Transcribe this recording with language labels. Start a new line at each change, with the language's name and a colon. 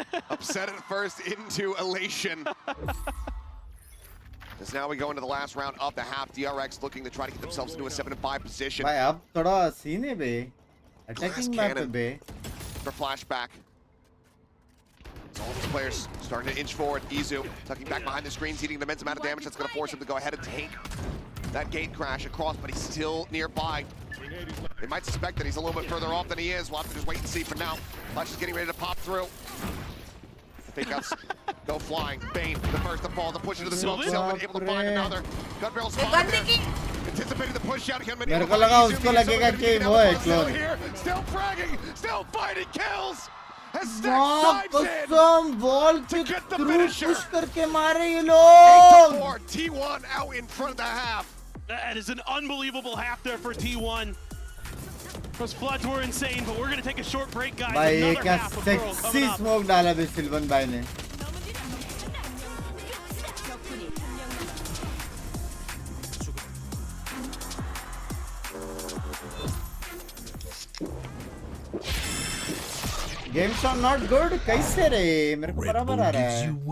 English: upset at first into elation. As now we go into the last round of the half. DRX looking to try to get themselves into a 7-5 position.
Hindi: भाई अब थोड़ा scene है बे,
English: attacking map
Hindi: है बे.
English: For flashback. So all these players starting to inch forward. Izu tucking back behind the screens, eating an immense amount of damage. That's going to force him to go ahead and take that gate crash across, but he's still nearby. They might suspect that he's a little bit further off than he is. We'll have to just wait and see for now. Flash is getting ready to pop through. Fake outs go flying. Bane, the first to fall, the push into the smoke. Sylvan able to find another. Gun barrel spotted there. Anticipating the push out.
Hindi: मेरे को लगा उसको लगेगा कि वो है clone.
English: Still fragging, still fighting kills.
Hindi: कसम wall पे
English: through push
Hindi: करके मारे ये लोग.
English: 8-4, T1 out in front of the half. That is an unbelievable half there for T1. Those floods were insane, but we're going to take a short break, guys.
Hindi: भाई ये क्या
English: half of Pearl coming sexy up.
Hindi: smoke डाला बे सिल्वन भाई ने.
English: Games are not good.
Hindi: कैसे रे? मेरे को बराबर आ रहा है.